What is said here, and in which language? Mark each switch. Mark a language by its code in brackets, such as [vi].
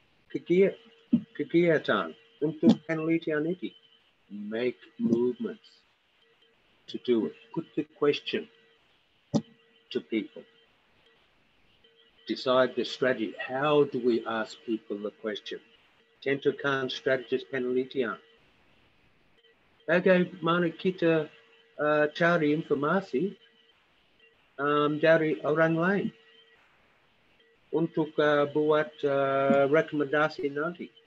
[id] Kegiatan untuk penelitian itu. [en] Make movements to do it. Put the question to people. Decide the strategy. How do we ask people the question? [id] Tentukan strategis penelitian. Bagaimana kita cari informasi dari orang lain untuk buat rekomendasi nanti.